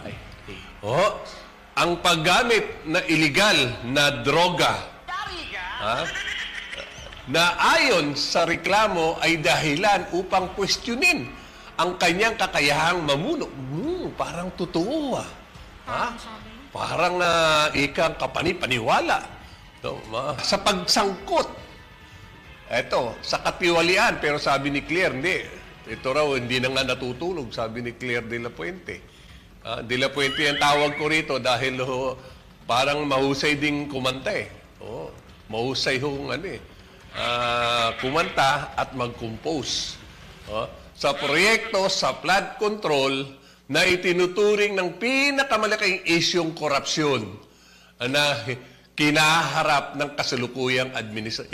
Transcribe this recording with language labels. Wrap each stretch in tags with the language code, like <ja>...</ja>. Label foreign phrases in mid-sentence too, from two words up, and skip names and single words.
<tl>Ang paggamit na illegal na droga na ayon sa reklamo ay dahilan upang questionin ang kanyang kakayahang mamuno. Parang totoo Parang ikang kapani-paniwala. Sa pagsangkot. Eto, sa katiwalian, pero sabi ni Claire, hindi. Ito raw, hindi na nga natutulog, sabi ni Claire de la Puente. De la Puente ang tawag ko rito dahil parang mahusay ding kumanta eh. Mahusay hong kumanta at mag-compose. Sa proyekto sa flood control na itinuturing ng pinakamalaking isyong korupsyon na kinaharap ng kasalukuyang administrasyon.</tl>